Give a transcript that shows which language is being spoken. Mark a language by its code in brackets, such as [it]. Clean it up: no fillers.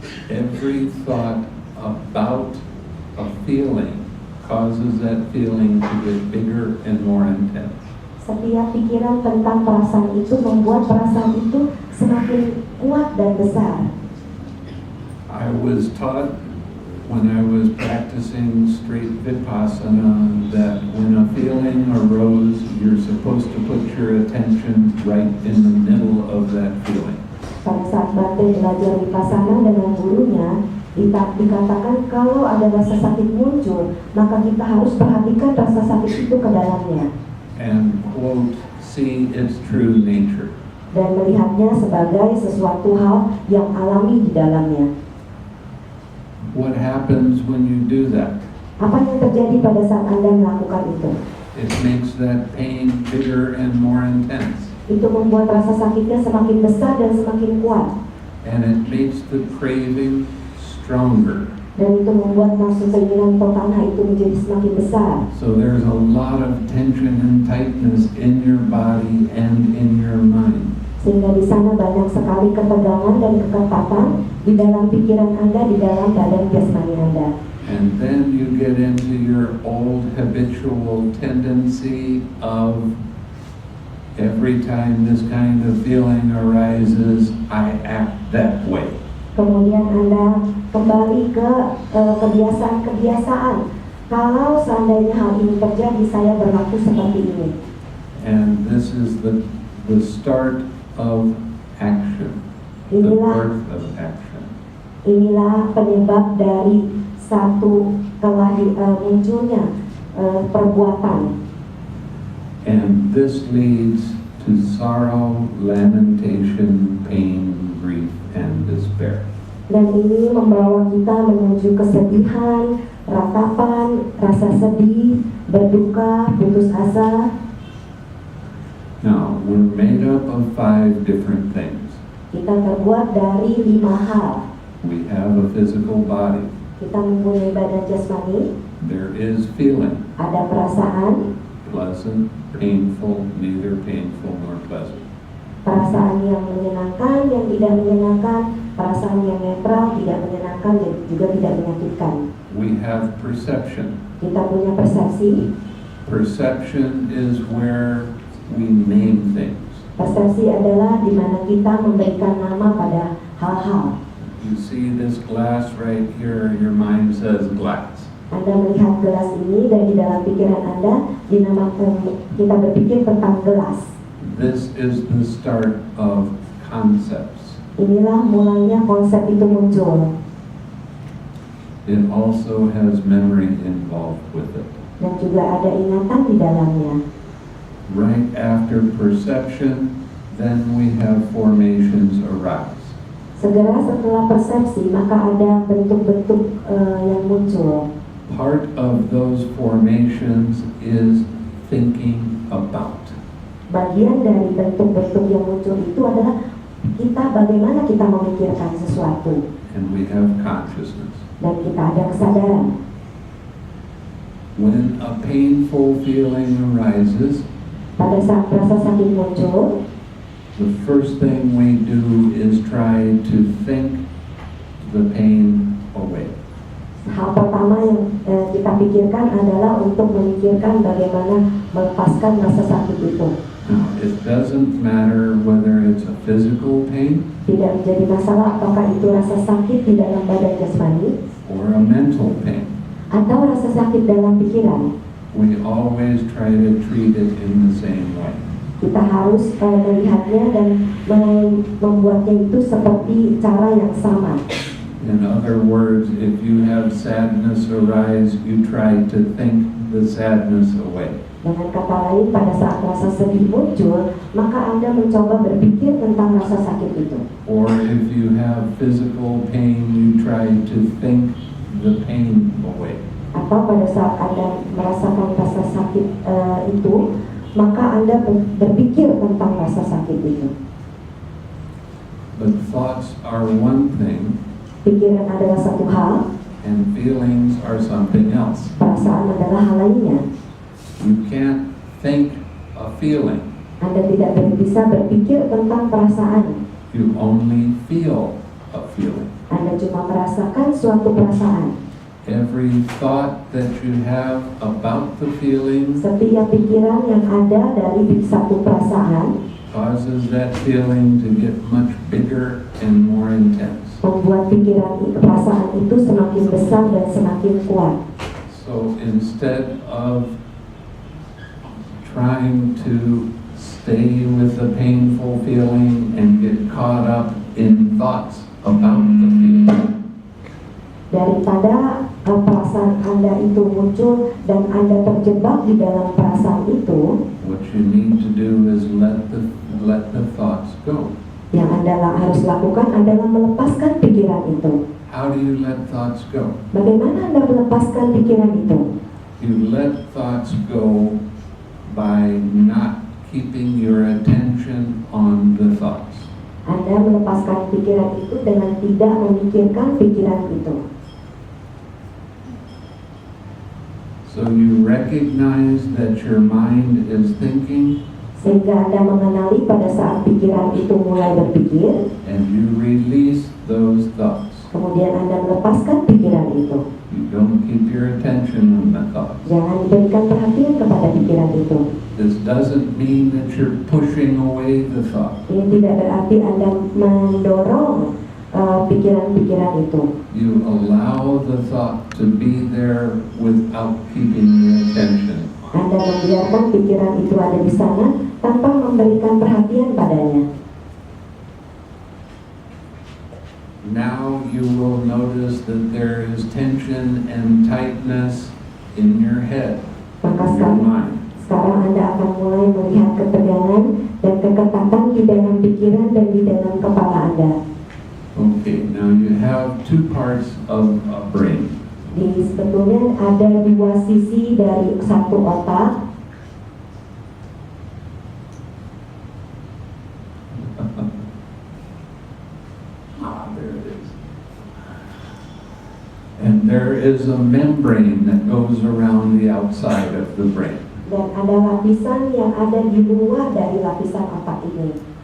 [en] Every thought about a feeling causes that feeling to get bigger and more intense. [id] Setiap pikiran tentang perasaan itu membuat perasaan itu semakin kuat dan besar. [en] I was taught when I was practicing straight vipassana that when a feeling arose, you're supposed to put your attention right in the middle of that feeling. [id] Pada saat Bhante belajar vipassana dengan gurunya, dikatakan kalau ada rasa sakit muncul, maka kita harus perhatikan rasa sakit itu ke dalamnya. [en] And quote, see its true nature. [id] Dan melihatnya sebagai sesuatu hal yang alami di dalamnya. [en] What happens when you do that? [id] Apa yang terjadi pada saat Anda melakukan itu? [en] It makes that pain bigger and more intense. [id] Itu membuat rasa sakitnya semakin besar dan semakin kuat. [en] And it makes the craving stronger. [id] Dan itu membuat nafsu keinginan tanah itu menjadi semakin besar. [en] So there's a lot of tension and tightness in your body and in your mind. [id] Sehingga di sana banyak sekali ketegangan dan keketatan di dalam pikiran Anda, di dalam badan jasmani Anda. [en] And then you get into your old habitual tendency of every time this kind of feeling arises, I act that way. [id] Kemudian Anda kembali ke kebiasaan-kebiasaan. Kalau seandainya hal ini terjadi, saya berlaku seperti ini. [en] And this is the start of action, the birth of action. [id] Inilah penyebab dari satu munculnya perbuatan. [en] And this leads to sorrow, lamentation, pain, grief, and despair. [id] Dan ini membawa kita menuju kesedihan, ratapan, rasa sedih, berduka, putus asa. [en] Now, we're made up of 5 different things. [id] Kita terbuat dari 5 hal. [en] We have a physical body. [id] Kita mempunyai badan jasmani. [en] There is feeling, [id] Ada perasaan, [en] pleasant, painful, neither painful nor pleasant. [id] perasaan yang menyenangkan, yang tidak menyenangkan, perasaan yang netral, tidak menyenangkan, dan juga tidak menyakitkan. [en] We have perception. [id] Kita punya persepsi. [en] Perception is where we name things. [id] Persepsi adalah di mana kita memberikan nama pada hal-hal. [en] You see this glass right here, your mind says glass. [id] Anda melihat gelas ini dan di dalam pikiran Anda dinamakan, kita berpikir tentang gelas. [en] This is the start of concepts. [id] Inilah mulainya konsep itu muncul. [en] It also has memory involved with it. [id] Dan juga ada ingatan di dalamnya. [en] Right after perception, then we have formations arise. [id] Segera setelah persepsi, maka ada bentuk-bentuk yang muncul. [en] Part of those formations is thinking about. [id] Bagian dari bentuk-bentuk yang muncul itu adalah kita bagaimana kita memikirkan sesuatu. [en] And we have consciousness. [id] Dan kita ada kesadaran. [en] When a painful feeling arises, [id] Pada saat rasa sakit muncul, [en] the first thing we do is try to think the pain away. [id] hal pertama yang kita pikirkan adalah untuk memikirkan bagaimana melepaskan rasa sakit itu. [en] Now, it doesn't matter whether it's a physical pain [id] Tidak menjadi masalah apakah itu rasa sakit di dalam badan jasmani [en] or a mental pain. [id] atau rasa sakit dalam pikiran. [en] We always try to treat it in the same way. [id] Kita harus melihatnya dan membuatnya itu seperti cara yang sama. [en] In other words, if you have sadness arise, you try to think the sadness away. [id] Dengan kata lain, pada saat rasa sedih muncul, maka Anda mencoba berpikir tentang rasa sakit itu. [en] Or if you have physical pain, you try to think the pain away. [id] Atau pada saat Anda merasakan rasa sakit itu, maka Anda berpikir tentang rasa sakit itu. [en] But thoughts are one thing, [id] pikiran adalah satu hal, [en] and feelings are something else. [id] perasaan adalah hal lainnya. [en] You can't think a feeling. [id] Anda tidak bisa berpikir tentang perasaan. [en] You only feel a feeling. [id] Anda cuma merasakan suatu perasaan. [en] Every thought that you have about the feeling [id] Setiap pikiran yang ada dari satu perasaan [en] causes that feeling to get much bigger and more intense. [id] membuat perasaan itu semakin besar dan semakin kuat. [en] So instead of trying to stay with the painful feeling and get caught up in thoughts about the feeling, [id] Daripada perasaan Anda itu muncul dan Anda terjebak di dalam perasaan itu, [en] what you need to do is let the thoughts go. [id] yang Anda harus lakukan adalah melepaskan pikiran itu. [en] How do you let thoughts go? [id] Bagaimana Anda melepaskan pikiran itu? [en] You let thoughts go by not keeping your attention on the thoughts. [id] Anda melepaskan pikiran itu dengan tidak memikirkan pikiran itu. [en] So you recognize that your mind is thinking, [id] Sehingga Anda mengenali pada saat pikiran itu mulai berpikir, [en] and you release those thoughts. [id] kemudian Anda melepaskan pikiran itu. [en] You don't keep your attention on the thoughts. [id] Jangan berikan perhatian kepada pikiran itu. [en] This doesn't mean that you're pushing away the thought. [id] Ini tidak berarti Anda mendorong pikiran-pikiran itu. [en] You allow the thought to be there without keeping your attention. [id] Anda membiarkan pikiran itu ada di sana tanpa memberikan perhatian padanya. [en] Now you will notice that there is tension and tightness in your head, [id] Maka [en] in your mind. [id] sekarang Anda akan mulai melihat ketegangan dan keketatan di dalam pikiran dan di dalam kepala Anda. [en] Okay, now you have two parts of a brain. [id] Sebetulnya ada dua sisi dari satu otak. [en] There it is. And there is a membrane that goes around the outside of the brain. [id] Dan ada lapisan yang ada di luar dari lapisan otak ini.